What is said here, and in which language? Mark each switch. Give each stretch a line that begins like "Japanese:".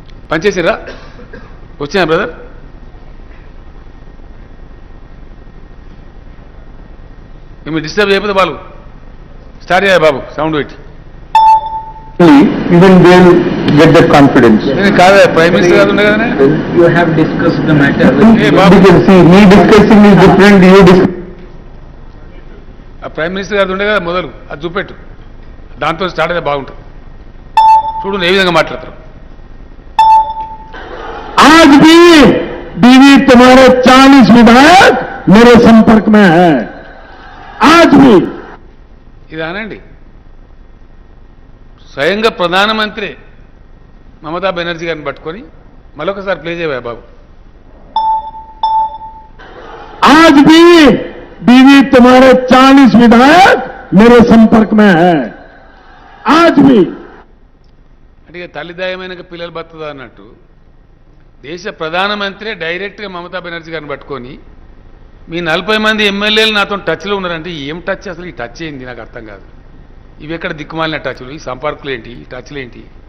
Telugu: పనిచేసిరా? వచ్చినా బ్రదర్? మేము డిస్టర్బ్ చేయకపోతే బాలు స్టార్ట్ చేయాలి బాబు, సౌండ్ పెట్టి.
English: Even they will get that confidence.
Telugu: కాదా ప్రైమ్ మినిస్టర్ గారు ఉండే కదా.
English: You have discussed the matter with Hey, Babu. Because see, me discussing is different, you discuss.
Telugu: ఆ ప్రైమ్ మినిస్టర్ గారు ఉండే కదా మొదలు, అది చూపెట్టు, దాంతో స్టార్ట్ అయితే బాగుంటుంది. చూడు ఏ విధంగా మాట్లాడతారు.
Hindi: आज भी बीवी तुम्हारे 40 विधायक मेरे संपर्क में है, आज भी.
Telugu: ఇది అనండి, స్వయంగా ప్రధానమంత్రి మమతా బెనర్జీ గారిని పట్టుకొని మరొకసారి ప్లే చేయవా బాబు.
Hindi: आज भी बीवी तुम्हारे 40 विधायक मेरे संपर्क में है, आज भी.
Telugu: అంటే ఇక తల్లిదాయమైన పిల్లలు బతుకుదా అన్నట్టు దేశ ప్రధానమంత్రి డైరెక్ట్గా మమతా బెనర్జీ గారిని పట్టుకొని మీ 40 మంది ఎమ్మెల్యేలు నాతో టచ్లో ఉన్నారంటే ఏం టచ్ అసలు? ఈ టచ్ ఏంది నాకు అర్థం కాదు. ఇవి ఎక్కడ దిక్కుమాలిన టచ్లు, ఈ సంపర్కులు ఏంటి, ఈ టచ్లు ఏంటి?